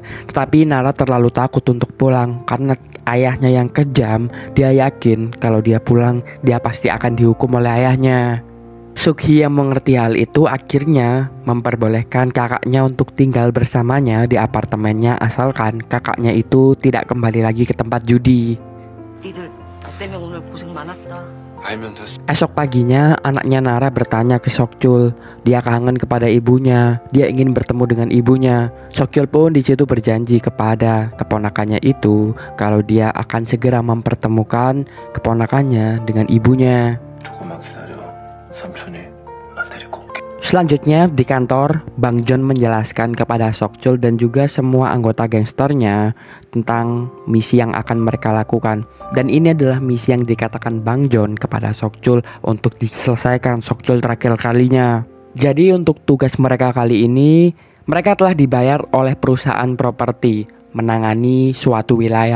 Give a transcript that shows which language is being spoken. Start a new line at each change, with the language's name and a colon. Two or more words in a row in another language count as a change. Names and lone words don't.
Indonesian: Tetapi Nara terlalu takut untuk pulang karena ayahnya yang kejam. Dia yakin kalau dia pulang, dia pasti akan dihukum oleh ayahnya. Sukhi yang mengerti hal itu akhirnya memperbolehkan kakaknya untuk tinggal bersamanya di apartemennya asalkan kakaknya itu tidak kembali lagi ke tempat judi.
Korean: 니들 나 때문에 오늘 고생 많았다. 알면 됐어.
Indonesian: Esok paginya anaknya Nara bertanya ke Sokjul. Dia kangen kepada ibunya. Dia ingin bertemu dengan ibunya. Sokjul pun di situ berjanji kepada keponakannya itu kalau dia akan segera mempertemukan keponakannya dengan ibunya.
Korean: 조금만 기다려. 삼촌이 안 데리고 올게.
Indonesian: Selanjutnya di kantor, Bang John menjelaskan kepada Sokjul dan juga semua anggota gangsternya tentang misi yang akan mereka lakukan. Dan ini adalah misi yang dikatakan Bang John kepada Sokjul untuk diselesaikan Sokjul terakhir kalinya. Jadi untuk tugas mereka kali ini, mereka telah dibayar oleh perusahaan properti menangani suatu wilayah.